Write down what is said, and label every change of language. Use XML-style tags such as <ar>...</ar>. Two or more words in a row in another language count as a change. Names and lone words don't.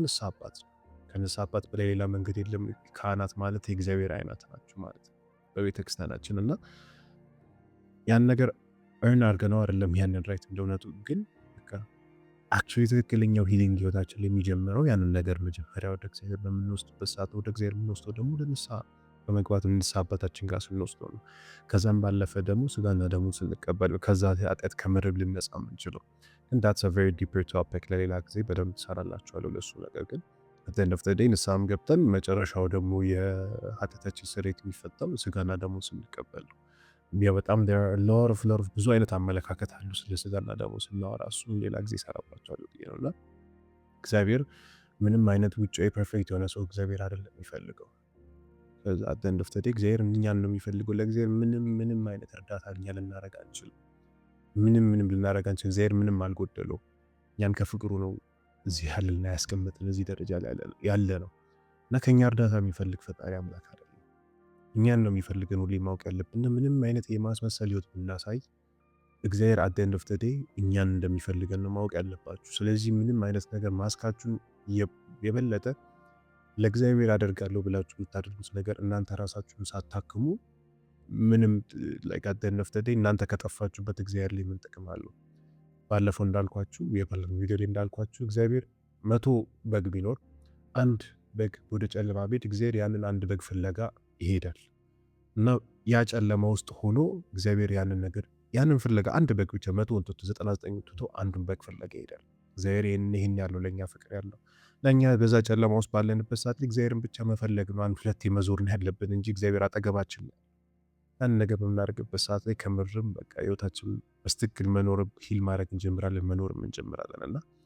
<am>ንስሐ አባት ነው። ከንስሐ አባት በላይ ሌላ መንገድ የለም። ካህናት ማለት የእግዚአብሔር አይናት ናቸው ማለት ነው በቤተክርስቲያናችን። እና ያን ነገር እርን አድርገነው አይደለም ያንን ራይት እንደሆነቱ፣ ግን በቃ አክቹዋሊ ትክክለኛው ሂሊንግ ህይወታችን የሚጀምረው ያንን ነገር መጀመሪያ ወደ እግዚአብሔር በምንወስድበት ሰዓት ወደ እግዚአብሔር የምንወስደው ደግሞ ወደ ንስሐ በመግባት ንስሐ አባታችን ጋር ስንወስደው ነው። ከዛም ባለፈ ደግሞ ስጋና ደሙ ስንቀበል ከዛ ኃጢአት ከምርብ ልንነጻ የምንችለው። ግን</am> <en>that's a very deeper topic</en> <am>ለሌላ ጊዜ በደንብ ትሰራላችኋለሁ ለሱ። ነገር ግን</am> <en>at the end of the day</en> <am>ንስሐም ገብተን መጨረሻው ደግሞ የኃጢአታችን ስርየት የሚፈታው ስጋና ደሙ ስንቀበል ነው። ያ በጣም</am> <en>there are a lot of</en> <am>ብዙ አይነት አመለካከት አሉ ስለ ስጋና ደሙ ስናወራ፣ እሱን ሌላ ጊዜ እሰራባቸዋለሁ ብዬ ነው። እና እግዚአብሔር ምንም አይነት ውጫዊ ፐርፌክት የሆነ ሰው እግዚአብሔር አይደለም የሚፈልገው። ከዛ</am> <en>at the end of the day</en> <am>እግዚአብሔር እኛን ነው የሚፈልገው። ለእግዚአብሔር ምንም አይነት እርዳታ እኛ ልናረግ አንችልም። ምንም ልናረግ አንችልም። እግዚአብሔር ምንም አልጎደለው። እኛን ከፍቅሩ ነው እዚህ ያለና ያስቀምጥን እዚህ ደረጃ ላይ ያለ ነው። እና ከኛ እርዳታ የሚፈልግ ፈጣሪ አምላክ አይደለም። እኛን ነው የሚፈልገን። ሁሌ ማወቅ ያለብን ምንም አይነት የማስመሰል ህይወት ብናሳይ እግዚአብሔር</am> <en>at the end of the day</en> <am>እኛን እንደሚፈልገን ነው ማወቅ ያለባችሁ። ስለዚህ ምንም አይነት ነገር ማስካችሁን የበለጠ ለእግዚአብሔር አደርጋለሁ ብላችሁ የምታደርጉት ነገር እናንተ ራሳችሁን ሳታክሙ ምንም</am> <en>like at the end of the day</en> <am>እናንተ ከጠፋችሁበት እግዚአብሔር ላይ ምን ጥቅም አለው? ባለፈው እንዳልኳችሁ የባለፈው ቪዲዮ ላይ እንዳልኳችሁ እግዚአብሔር 100 በግ ቢኖር አንድ በግ ወደ ጨለማ ቤት እግዚአብሔር ያንን አንድ በግ ፍለጋ ይሄዳል። እና ያ ጨለማ ውስጥ ሆኖ እግዚአብሔር ያንን ፍለጋ አንድ በግ ብቻ 100ን ትቶ 99ን ትቶ አንዱን በግ ፍለጋ ይሄዳል። እግዚአብሔር ይሄን ያለው ለኛ ፍቅር ያለው ለኛ በዛ ጨለማ ውስጥ ባለንበት ሰዓት እግዚአብሔርን ብቻ መፈለግ ነው። አንድ ሁለቴ መዞር ነው ያለብን እንጂ እግዚአብሔር አጠገባችን ነው። ያን ነገር በምናደርግበት ሰዓት ላይ ከምርም በቃ ህይወታችን በስትክክል መኖር ሂል ማድረግ እንጀምራለን፣ መኖርም እንጀምራለን። እና</am>